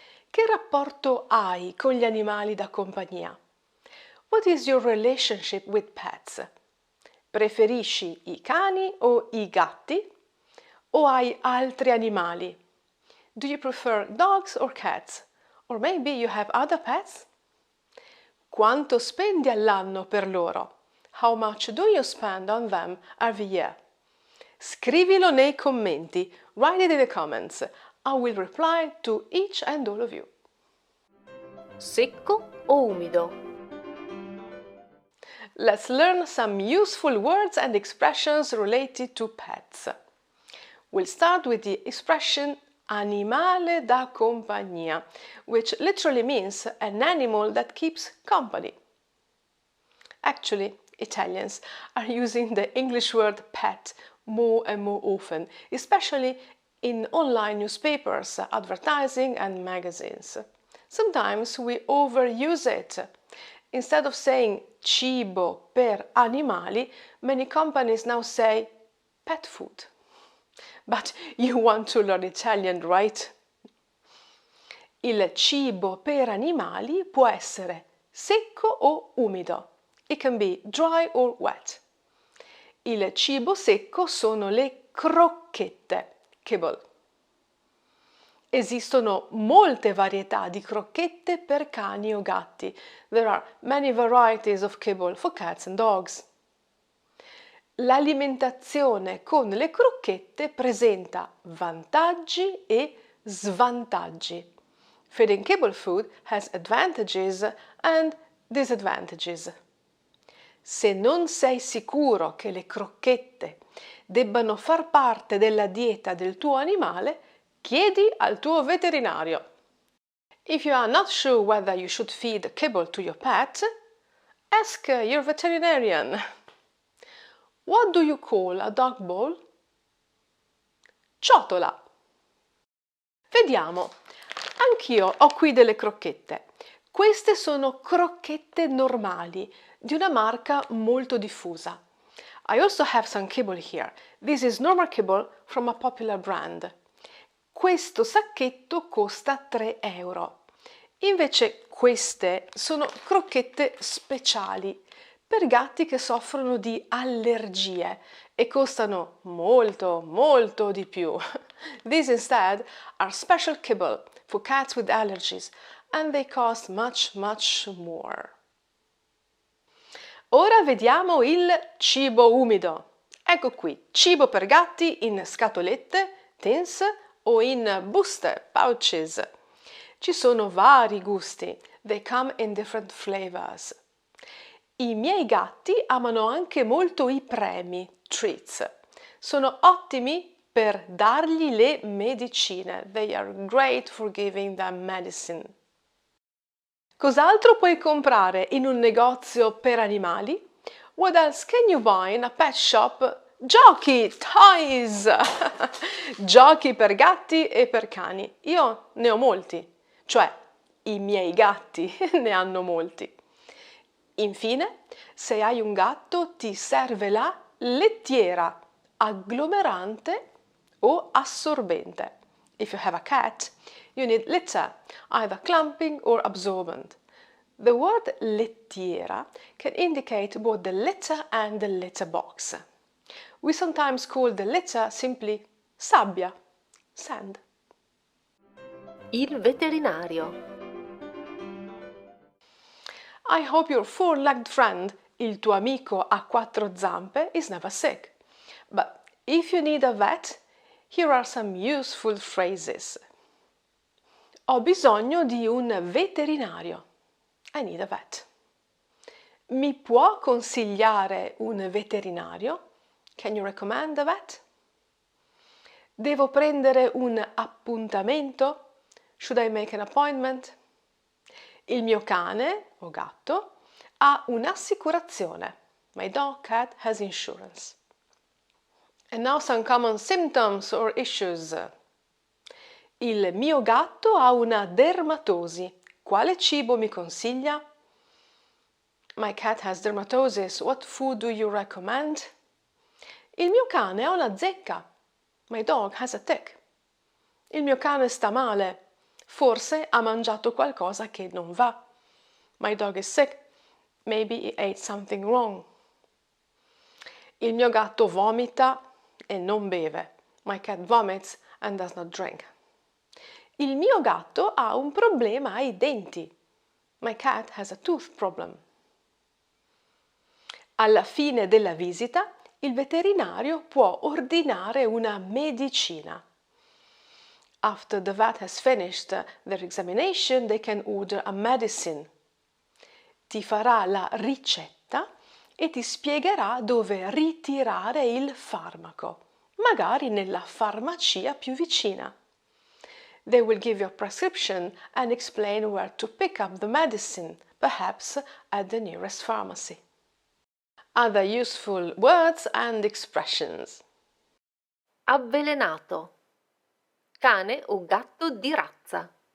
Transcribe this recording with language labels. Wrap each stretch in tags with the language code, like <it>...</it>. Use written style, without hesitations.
<it>Che rapporto hai con gli animali da compagnia?</it> <en>What is your relationship with pets?</en> <it>Preferisci i cani o i gatti? O hai altri animali?</it> <en>Do you prefer dogs or cats? Or maybe you have other pets?</en> <it>Quanto spendi all'anno per loro?</it> <en>How much do you spend on them every year?</en> <it>Scrivilo nei commenti.</it> <en>Write it in the comments. I will reply to each and all of you.</en> <it>Secco o umido?</it> <en>Let's learn some useful words and expressions related to pets. We'll start with the expression</en> <it>animale da compagnia,</it> <en>which literally means an animal that keeps company. Actually, Italians are using the English word pet more and more often, especially in online newspapers, advertising and magazines. Sometimes we overuse it. Instead of saying</en> <it>cibo per animali,</it> <en>many companies now say pet food. But you want to learn Italian, right?</en> <it>Il cibo per animali può essere secco o umido.</it> <en>It can be dry or wet.</en> <it>Il cibo secco sono le crocchette,</it> <en>kibble.</en> <it>Esistono molte varietà di crocchette per cani o gatti.</it> <en>There are many varieties of kibble for cats and dogs.</en> <it>L'alimentazione con le crocchette presenta vantaggi e svantaggi.</it> <en>Feeding kibble food has advantages and disadvantages.</en> <it>Se non sei sicuro che le crocchette debbano far parte della dieta del tuo animale, chiedi al tuo veterinario.</it> <en>If you are not sure whether you should feed kibble to your pet, ask your veterinarian. What do you call a dog bowl?</en> <it>Ciotola. Vediamo. Anch'io ho qui delle crocchette. Queste sono crocchette normali, di una marca molto diffusa.</it> <en>I also have some kibble here. This is normal kibble from a popular brand.</en> <it>Questo sacchetto costa 3 euro. Invece queste sono crocchette speciali per gatti che soffrono di allergie e costano molto di più.</it> <en>These instead are special kibble for cats with allergies and they cost much more.</en> <it>Ora vediamo il cibo umido. Ecco qui, cibo per gatti in scatolette, tins o in buste, pouches. Ci sono vari gusti.</it> <en>They come in different flavors.</en> <it>I miei gatti amano anche molto i premi, treats. Sono ottimi per dargli le medicine.</it> <en>They are great for giving them medicine.</en> <it>Cos'altro puoi comprare in un negozio per animali?</it> <en>What else can you buy in a pet shop?</en> <it>Giochi, toys! Giochi per gatti e per cani. Io ne ho molti, cioè i miei gatti ne hanno molti. Infine, se hai un gatto ti serve la lettiera agglomerante o assorbente.</it> <en>If you have a cat, you need litter, either clumping or absorbent. The word lettiera can indicate both the litter and the litter box. We sometimes call the litter simply sabbia, sand.</en> <it>Il veterinario.</it> <en>I hope your four-legged friend,</en> <it>il tuo amico a quattro zampe,</it> <en>is never sick. But if you need a vet, here are some useful phrases.</en> <it>Ho bisogno di un veterinario.</it> <en>I need a vet.</en> <it>Mi può consigliare un veterinario?</it> <en>Can you recommend a vet?</en> <it>Devo prendere un appuntamento?</it> <en>Should I make an appointment?</en> <it>Il mio cane o gatto ha un'assicurazione.</it> <en>My dog cat has insurance. And now some common symptoms or issues.</en> <it>Il mio gatto ha una dermatosi. Quale cibo mi consiglia?</it> <en>My cat has dermatosis. What food do you recommend?</en> <it>Il mio cane ha una zecca.</it> <en>My dog has a tick.</en> <it>Il mio cane sta male. Forse ha mangiato qualcosa che non va.</it> <en>My dog is sick. Maybe he ate something wrong.</en> <it>Il mio gatto vomita e non beve.</it> <en>My cat vomits and does not drink.</en> <it>Il mio gatto ha un problema ai denti.</it> <en>My cat has a tooth problem.</en> <it>Alla fine della visita, il veterinario può ordinare una medicina.</it> <en>After the vet has finished their examination, they can order a medicine.</en> <it>Ti farà la ricetta e ti spiegherà dove ritirare il farmaco, magari nella farmacia più vicina.</it> <en>They will give you a prescription and explain where to pick up the medicine, perhaps at the nearest pharmacy. Other useful words and expressions.</en> <it>Avvelenato. Cane o gatto di razza.</it>